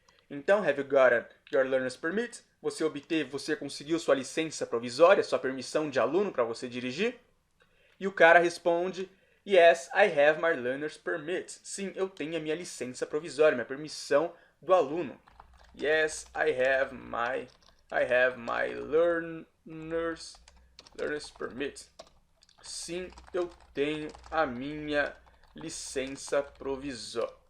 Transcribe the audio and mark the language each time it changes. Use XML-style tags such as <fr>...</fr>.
<en>Então, have you gotten your learner's permit?</en> <pt>Você conseguiu sua licença provisória, sua permissão de aluno para você dirigir? E o cara responde,</pt> <en>yes, I have my learner's permit.</en> <pt>Sim, eu tenho a minha licença provisória, minha permissão do aluno.</pt> <en>Yes, I have my learner's permit.</en> <pt>Sim, eu tenho a minha licença provisória.</pt>